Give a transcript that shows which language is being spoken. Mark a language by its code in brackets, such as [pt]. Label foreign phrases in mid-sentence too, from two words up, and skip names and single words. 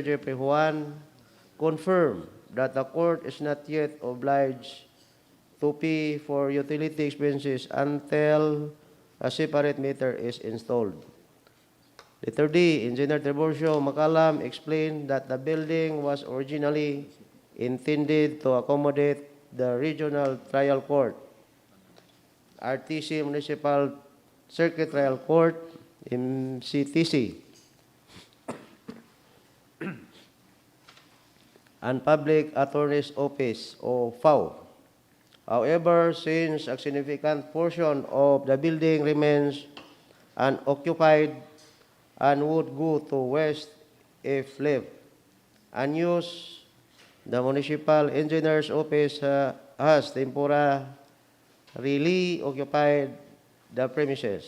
[en] Jeffrey Juan confirmed that the court is not yet obliged to pay for utility expenses until a separate meter is installed. Letter D, Engineer Tiburcio Macalam explained that the building was originally intended to accommodate the Regional Trial Court, RTC Municipal Circuit Trial Court, MCTC, and Public Attorney's Office, or FAO. However, since a significant portion of the building remains unoccupied and would go to waste if left unused, the Municipal Engineer's Office has temporarily occupied the premises.